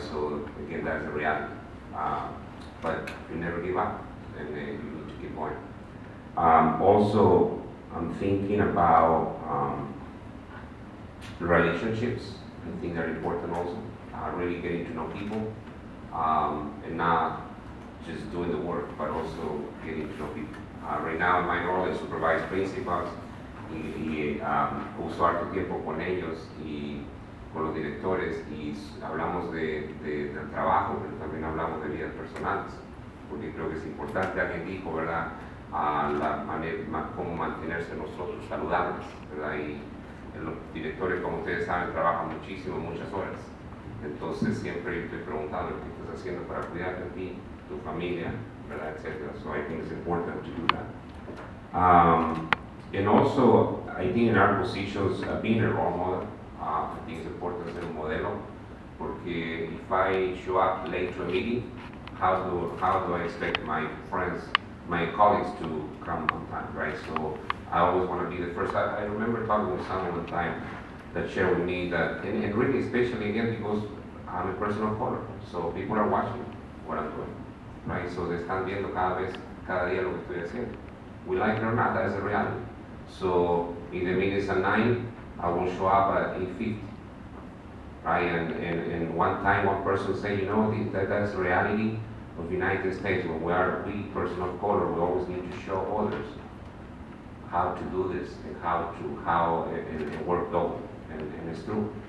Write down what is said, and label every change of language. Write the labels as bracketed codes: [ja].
[en] So again, that's the reality. But you never give up, and you need to keep going. Also, I'm thinking about relationships. I think they're important also. Really getting to know people, and not just doing the work, but also getting to know people. Right now, in my role, I supervise principals [es] y uso harto tiempo con ellos y con los directores y hablamos del trabajo, pero también hablamos de vidas personales, porque creo que es importante. Alguien dijo, ¿verdad?, la manera, cómo mantenerse nosotros saludables, ¿verdad? Y los directores, como ustedes saben, trabajan muchísimo, muchas horas. Entonces siempre estoy preguntando qué estás haciendo para cuidar de ti, tu familia, ¿verdad?, etcétera. [en] So I think it's important to do that. And also, I think in our positions, being a role model, I think it's important to [es] ser un modelo, porque [en] if I show up late to a meeting, how do I expect my friends, my colleagues to come on time, right? So I always want to be the first. I remember talking with someone one time that shared with me that, and really especially again because I'm a person of color, so people are watching what I'm doing, right? So they [es] están viendo cada día lo que estoy haciendo. [en] We like it or not, that is the reality. So if the meeting is at 9, I will show up at 8:50, right? And one time one person said, you know, that's the reality of the United States. When we person of color, we always need to show others how to do this and how and work though, and it's true.